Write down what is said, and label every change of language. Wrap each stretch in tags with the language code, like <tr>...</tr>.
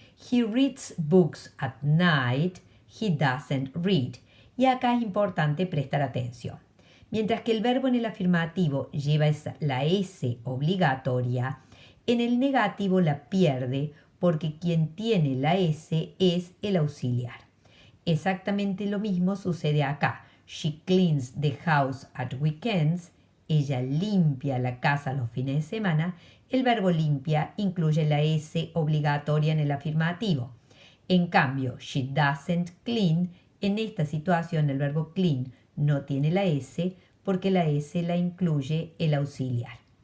<en>He reads books at night, he doesn't read.</en> <es>Y acá es importante prestar atención. Mientras que el verbo en el afirmativo lleva la S obligatoria, en el negativo la pierde porque quien tiene la S es el auxiliar. Exactamente lo mismo sucede acá.</es> <en>She cleans the house at weekends.</en> <es>Ella limpia la casa los fines de semana. El verbo limpia incluye la S obligatoria en el afirmativo. En cambio,</es> <en>she doesn't clean,</en> <es>en esta situación el verbo clean no tiene la S porque la S la incluye el auxiliar.</es>